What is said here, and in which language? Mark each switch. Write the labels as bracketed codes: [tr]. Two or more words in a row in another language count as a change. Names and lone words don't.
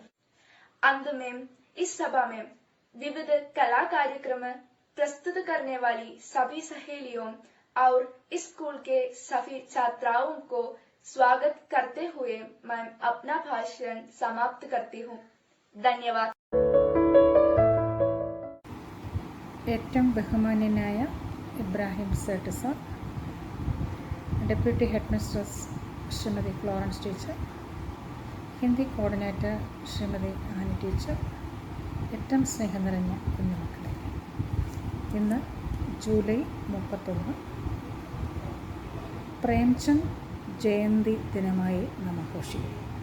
[hi] अंत में इस सभा में विविध कला कार्यक्रम प्रस्तुत करने वाली सभी सहेलियों और इस स्कूल के सभी छात्राओं को स्वागत करते हुए मैं अपना भाषण समाप्त करती हूँ। धन्यवाद। [ml] ഏറ്റവും ബഹുമാന്യനായ ഇബ്രാഹിം സേട്ട് സാർ, ഡെപ്യൂട്ടി ഹെഡ് മിസ്ട്രസ് ശ്രീമതി ഫ്ലോറൻസ് ടീച്ചർ, ഹിന്ദി കോർഡിനേറ്റർ ശ്രീമതി ആനി ടീച്ചർ, ഏറ്റവും സ്നേഹം നിറഞ്ഞ കുഞ്ഞുമക്കളെ, ഇന്ന് ജൂലൈ 31 പ്രേംചന്ദ് ജയന്തി ദിനമായി നാം ആഘോഷിക്കുന്നു.